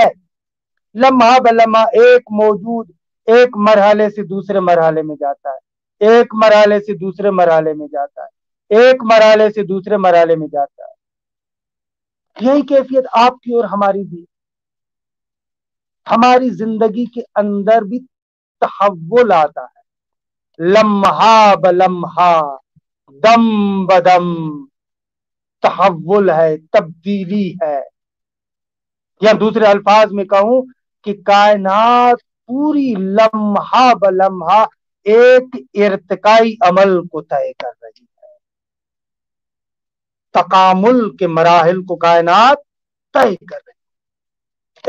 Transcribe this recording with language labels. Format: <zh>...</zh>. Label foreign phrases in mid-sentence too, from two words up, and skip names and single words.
<ur>لمحہ بلمحہ ایک موجود ایک مرحلے سے دوسرے مرحلے میں جاتا ہے، ایک مرحلے سے دوسرے مرحلے میں جاتا ہے، ایک مرحلے سے دوسرے مرحلے میں جاتا ہے۔ یہی کیفیت آپ کی اور ہماری بھی، ہماری زندگی کے اندر بھی تحول آتا ہے، لمحہ بلمحہ، دم بدم تحول ہے، تبدیلی ہے۔ یا دوسرے الفاظ میں کہوں کہ کائنات پوری لمحہ بلمحہ ایک ارتقائی عمل کو طے کر رہی ہے، تکامل کے مراحل کو کائنات طے کر رہی ہے۔</ur>